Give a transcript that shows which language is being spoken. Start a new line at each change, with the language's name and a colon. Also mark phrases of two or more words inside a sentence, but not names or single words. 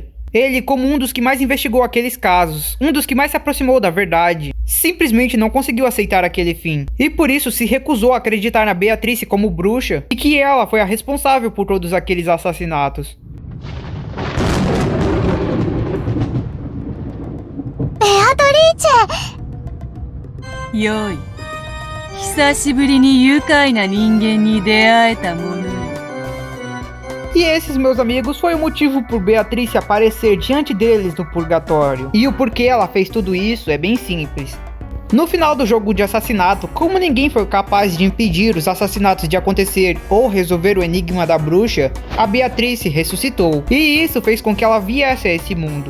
Portuguese: Ele, como um dos que mais investigou aqueles casos, um dos que mais se aproximou da verdade, simplesmente não conseguiu aceitar aquele fim, e por isso se recusou a acreditar na Beatrice como bruxa, e que ela foi a responsável por todos aqueles assassinatos. Beatrice!
Japanese: Yoi. 久しぶりに愉快な人間に出会えたもの。
Portuguese: E esses, meus amigos, foi o motivo por Beatrice aparecer diante deles no purgatório. E o porquê ela fez tudo isso é bem simples. No final do jogo de assassinato, como ninguém foi capaz de impedir os assassinatos de acontecer ou resolver o enigma da bruxa, a Beatrice ressuscitou, e isso fez com que ela viesse a esse mundo.